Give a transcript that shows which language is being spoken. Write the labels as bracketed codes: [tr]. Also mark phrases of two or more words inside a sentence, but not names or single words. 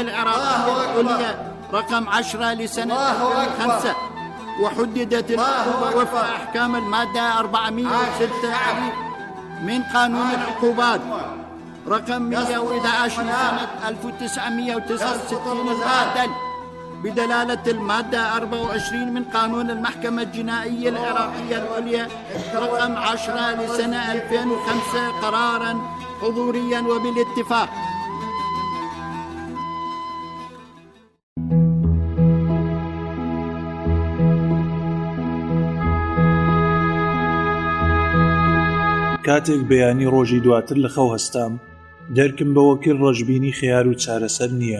[ar] العراقية العليا رقم 10 لسنة 2005 وحددت العقوبة وفق أحكام المادة 406 من قانون العقوبات رقم 111 لسنة 1969 المعدل بدلالة المادة 24 من قانون المحكمة الجنائية العراقية العليا رقم 10 لسنة 2005 قرارا حضوريا وبالاتفاق. [ckb] کاتێک بەیانی ڕۆژی دواتر لە خەو هەستام دەرکم بەوەکر ڕەشبینی خەیار و چارەسەر نییە.